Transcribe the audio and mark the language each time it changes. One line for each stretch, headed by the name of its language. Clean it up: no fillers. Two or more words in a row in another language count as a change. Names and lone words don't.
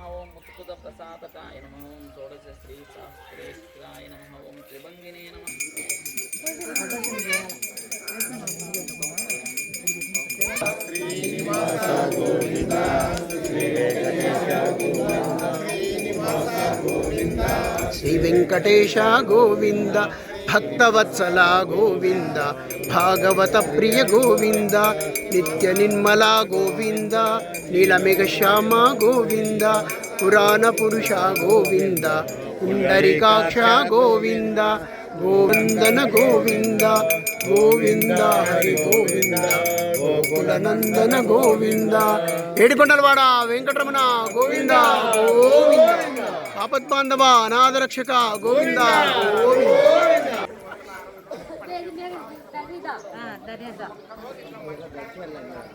Sanskrit: ఓం ముత్కుద ప్రసాదకాయ నమః। ఓం షోడశ శ్రీ శాస్త్రేష్ఠాయ నమః। ఓం త్రిభంగినే నమః। శ్రీనివాస గోవింద శ్రీ వెంకటేశ గోవింద శ్రీనివాస గోవింద श्री वेंकटेश गोविंद भक्तवत्सला गोविंद भागवत प्रिय गोविंद नित्य निर्मला गोविंद नीलमेघ श्यामा गोविंद पुराण पुरुषा गोविंद पुंडरीकाक्ष गोविंद गोविंदन गोविंद गोविंद हरि गोविंद गोकुलनंदन गोविंद
Telugu: ఏడుకొండలవాడ వెంకటరమణ గోవింద గోవింద ఆపద్బాంధవ అనాథరక్షక గోవింద గోవింద।